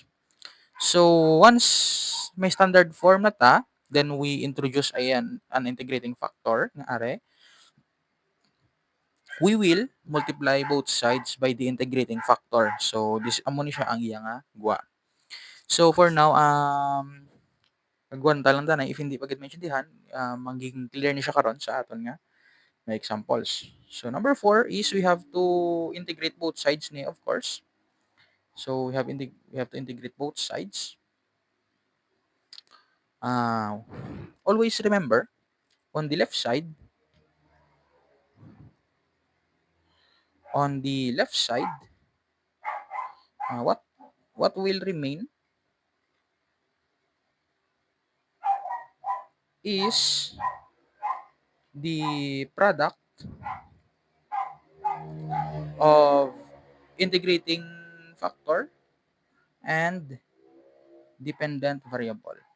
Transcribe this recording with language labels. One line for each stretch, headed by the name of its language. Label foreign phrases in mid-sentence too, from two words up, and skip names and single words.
English: So once may standard form
Hiligaynon: na ta,
English: then we introduce
Hiligaynon: ayan an
English: integrating factor nga are. We will multiply both sides by the integrating factor. So this
Hiligaynon: amo ni siya ang iya nga gwa.
English: So for now
Hiligaynon: kagwan ta lang danay if hindi pa gid maintindihan, magiging clear ni siya karon sa aton nga na examples.
English: So number 4 is we have to integrate both sides ni of course. So we have to integrate both sides. Uh, Always remember on the left side, uh, what what will remain is the product of integrating factor and dependent variable.